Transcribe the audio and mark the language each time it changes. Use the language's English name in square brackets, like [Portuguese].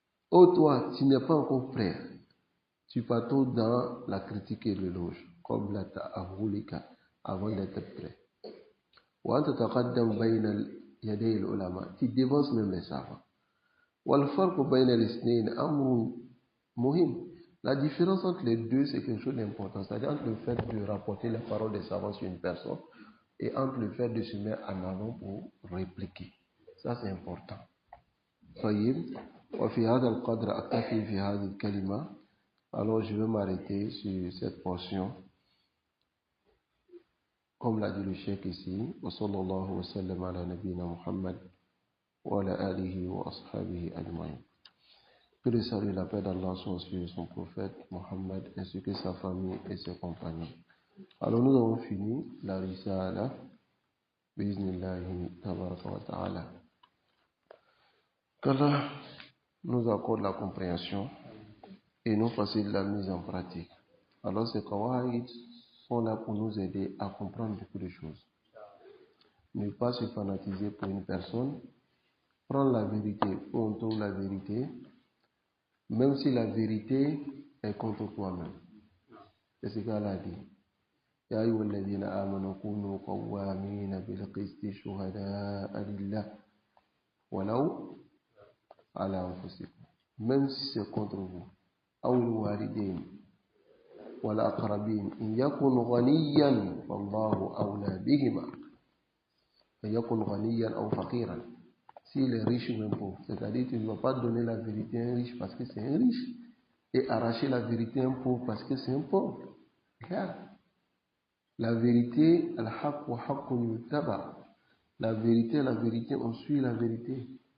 [French] Oh toi, tu n'es pas encore prêt. Tu patauges dans la critique et l'éloge, comme la ta'ahulika, avant d'être prêt. [Arabic] وأنت تقدم بين يدي العلماء, [French] tu devances même les savants. [Arabic] والفرق بين الاثنين أمر مهم. [French] La différence entre les deux, c'est quelque chose d'important. C'est-à-dire entre le fait de rapporter la parole des savants sur une personne et entre le fait de se mettre en avant pour répliquer. Ça, c'est important. [Arabic] طيب وفي هذا القدر أكتفي في هذه الكلمة. [French] Alors, je vais m'arrêter sur cette portion. Comme l'a dit le cheikh ici, [Arabic] وصلى الله وسلم على نبينا محمد وعلى آله وأصحابه أجمعين. [French] Que le salut et la paix d'Allah soient sur son prophète Mohammed ainsi que sa famille et ses compagnons. Alors nous avons fini la risala [Arabic] Bismillahi tabaraka wa ta'ala. [French] Qu'Allah nous accorde la compréhension et nous facilite la mise en pratique. Alors ces qawaïd sont là pour nous aider à comprendre beaucoup de choses. Ne pas se fanatiser pour une personne, prendre la vérité où on trouve la vérité, même si la vérité est contre toi-même. C'est ce qu'Allah a dit. [Arabic] يا أيها الذين آمنوا كونوا قوامين بالقسط شهداء لله ولو على أنفسكم. [French] Même si c'est contre vous. [Arabic] أو الوالدين والأقربين إن يكن غنيا فالله أولى بهما. إن يكن غنيا أو فقيرا. [French] S'il est riche ou même pauvre, c'est-à-dire tu ne vas pas donner la vérité à un riche parce que c'est un riche et arracher la vérité à un pauvre parce que c'est un pauvre. Clair. La vérité, [Arabic] al-haq wa haqqun yuttaba. [French] La vérité, on suit la vérité.